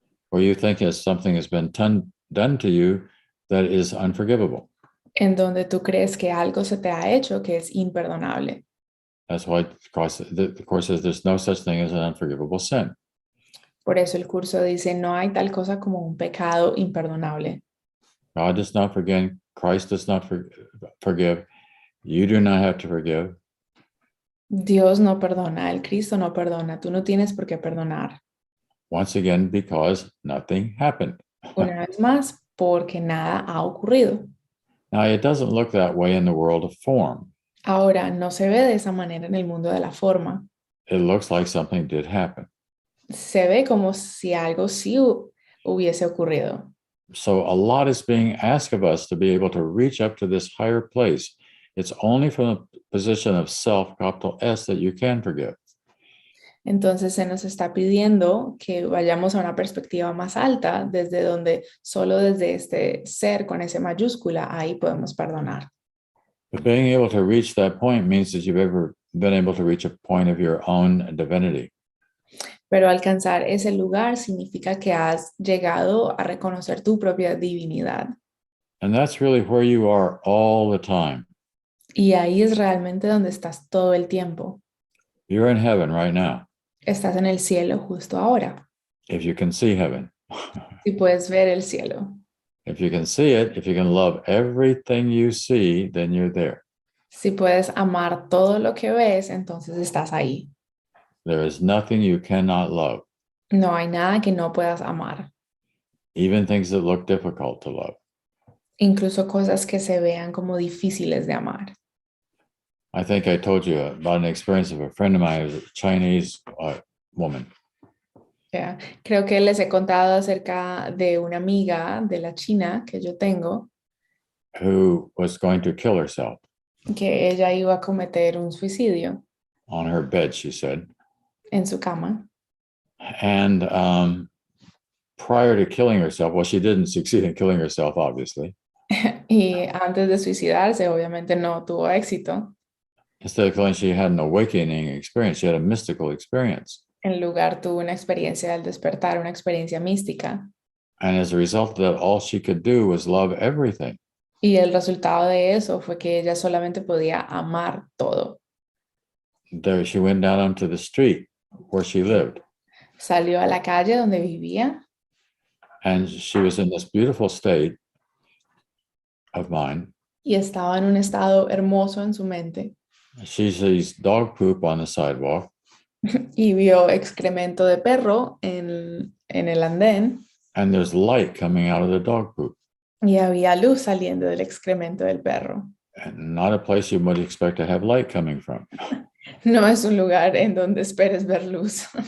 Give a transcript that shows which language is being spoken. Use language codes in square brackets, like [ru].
[en] where you think that something has been done to you that is unforgivable. [es] en donde tú crees que algo se te ha hecho que es imperdonable. [en] That's why the course says there's no such thing as an unforgivable sin. [es] Por eso el curso dice, no hay tal cosa como un pecado imperdonable. [en] God does not forgive. Christ does not forgive. You do not have to forgive. [es] Dios no perdona, el Cristo no perdona, tú no tienes por qué perdonar. [en] Once again, because nothing happened. [es] Una vez más, porque nada ha ocurrido. [en] Now, it doesn't look that way in the world of form. [es] Ahora, no se ve de esa manera en el mundo de la forma. [en] It looks like something did happen. [es] Se ve como si algo sí hubiese ocurrido. [en] So a lot is being asked of us to be able to reach up to this higher place. It's only from the position of self, capital S, that you can forgive. [es] Entonces se nos está pidiendo que vayamos a una perspectiva más alta, desde donde solo desde este ser con S mayúscula, ahí podemos perdonar. [en] But being able to reach that point means that you've ever been able to reach a point of your own divinity. [es] Pero alcanzar ese lugar significa que has llegado a reconocer tu propia divinidad. [en] And that's really where you are all the time. [es] Y ahí es realmente donde estás todo el tiempo. [en] You're in heaven right now, [es] Estás en el cielo justo ahora. [en] if you can see heaven. [es] Si puedes ver el cielo. [en] If you can see it, if you can love everything you see, then you're there. [es] Si puedes amar todo lo que ves, entonces estás ahí. [en] There is nothing you cannot love, [es] No hay nada que no puedas amar. [en] even things that look difficult to love. [es] Incluso cosas que se vean como difíciles de amar. [en] I think I told you about an experience of a friend of mine who was a Chinese woman. Yeah. [es] Creo que les he contado acerca de una amiga de la China que yo tengo, [en] Who was going to kill herself [es] que ella iba a cometer un suicidio [en] on her bed, she said. [es] en su cama. [en] And prior to killing herself, well, she didn't succeed in killing herself, obviously. [es] Y antes de suicidarse, obviamente no tuvo éxito. [en] Instead of killing, she had an awakening experience. She had a mystical experience. [es] En lugar tuvo una experiencia del despertar, una experiencia mística. [en] And as a result of that, all she could do was love everything. [es] Y el resultado de eso fue que ella solamente podía amar todo. [en] There, she went down onto the street where she lived. [es] Salió a la calle donde vivía [en] And she was in this beautiful state of mind. [es] y estaba en un estado hermoso en su mente. [en] She sees dog poop on the sidewalk. [es] Y vio excremento de perro en el andén [en] And there's light coming out of the dog poop. [es] y había luz saliendo del excremento del perro. [en] And not a place you would expect to have light coming from. [es] No es un lugar en donde esperes ver luz,